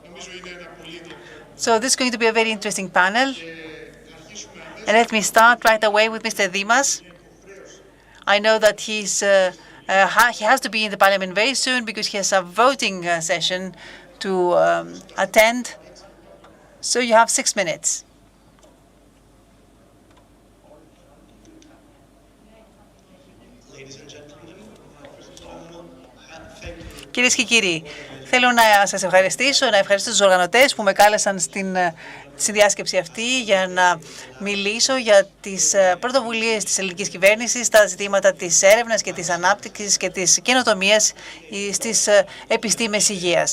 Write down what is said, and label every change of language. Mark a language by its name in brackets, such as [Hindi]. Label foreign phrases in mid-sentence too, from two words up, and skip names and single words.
[English] So this is going to be a very interesting panel. And let me start right away with Mr. Dimas. I know that he has to be in the parliament very soon because he has a voting session to attend. So you have 6 minutes. [Greek] Κυρίες και κύριοι, θέλω να σας ευχαριστήσω, να ευχαριστήσω τους οργανωτές που με κάλεσαν στην συνδιάσκεψη αυτή για να μιλήσω για τις πρωτοβουλίες της ελληνικής κυβέρνησης, τα ζητήματα της έρευνας και της ανάπτυξης και της καινοτομίας στις επιστήμες υγείας.